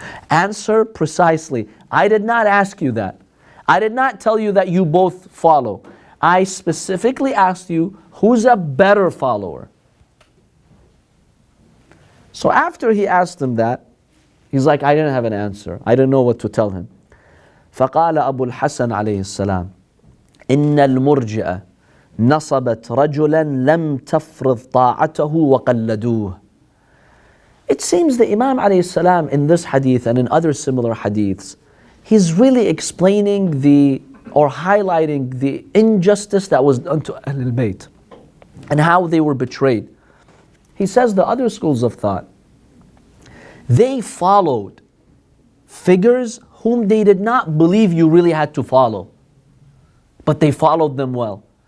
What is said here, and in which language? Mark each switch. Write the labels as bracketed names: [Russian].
[English] Answer precisely. I did not ask you that. I did not tell you that you both follow. I specifically asked you, who's a better follower? So after he asked him that, he's like, I didn't have an answer. I didn't know what to tell him. [Arabic] فقال أبو الحسن عليه السلام إن المرجئة نصبت رجلا لم تفرض طاعته وقلدوه. [English] It seems the Imam alayhi salam in this hadith and in other similar hadiths, he's really explaining or highlighting the injustice that was done to Ahlul Bayt and how they were betrayed. He says the other schools of thought, they followed figures whom they did not believe you really had to follow, but they followed them well.